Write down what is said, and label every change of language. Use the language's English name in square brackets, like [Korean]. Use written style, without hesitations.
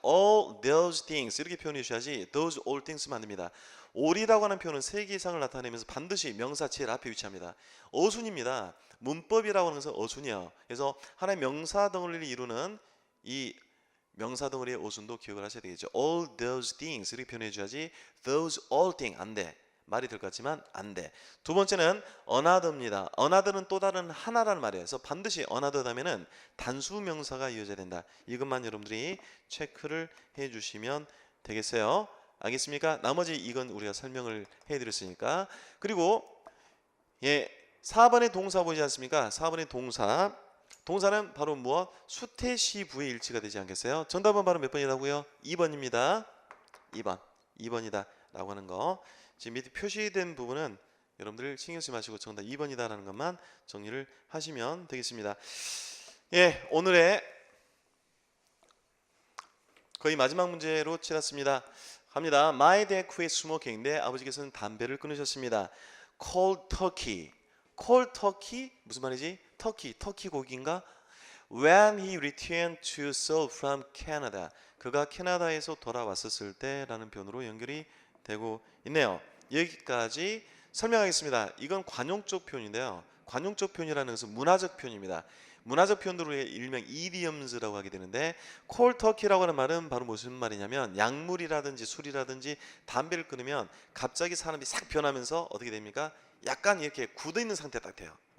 [English] all those things [Korean] 이렇게 표현해 주셔야지 [English] those all things [Korean] 만 안 됩니다. all이라고 하는 표현은 세 개 이상을 나타내면서 반드시 명사 제일 앞에 위치합니다. 어순입니다. 문법이라고 하는 것은 어순이에요. 그래서 하나의 명사 덩어리를 이루는 이 명사 덩어리의 어순도 기억을 하셔야 되겠죠. [English] all those things [Korean] 이렇게 표현해 줘야지 [English] those all things [Korean] 안 돼. 말이 될 것 같지만 안 돼. 두 번째는 another입니다. another는 또 다른 하나라는 말이에요. 그래서 반드시 another 다음에는 단수 명사가 이어져야 된다. 이것만 여러분들이 체크를 해 주시면 되겠어요. 알겠습니까? 나머지 이건 우리가 설명을 해 드렸으니까. 그리고 예, 4번의 동사 보이지 않습니까? 4번의 동사. 동사는 바로 무엇? 수태시부의 일치가 되지 않겠어요? 정답은 바로 몇 번이라고요? 2번입니다. 2번이다 라고 하는 거. 지금 밑에 표시된 부분은 여러분들 신경 쓰지 마시고 정답 2번이다 라는 것만 정리를 하시면 되겠습니다. 예, 오늘의 거의 마지막 문제로 치렀습니다. 갑니다. [English] My dad quit smoking. [Korean] 내 아버지께서는 담배를 끊으셨습니다. [English] Cold turkey. Cold turkey? [Korean] 무슨 말이지? 터키 고기인가? [English] When he returned to Seoul from Canada. [Korean] 그가 캐나다에서 돌아왔었을 때 라는 표현으로 연결이 되고 있네요. 여기까지 설명하겠습니다. 이건 관용적 표현인데요. 관용적 표현이라는 것은 문화적 표현입니다. 문화적 표현으로 일명 이디엄즈라고 하게 되는데 콜 터키라고 하는 말은 바로 무슨 말이냐면 약물이라든지 술이라든지 담배를 끊으면 갑자기 사람이 싹 변하면서 어떻게 됩니까? 약간 이렇게 굳어있는 상태 딱 돼요.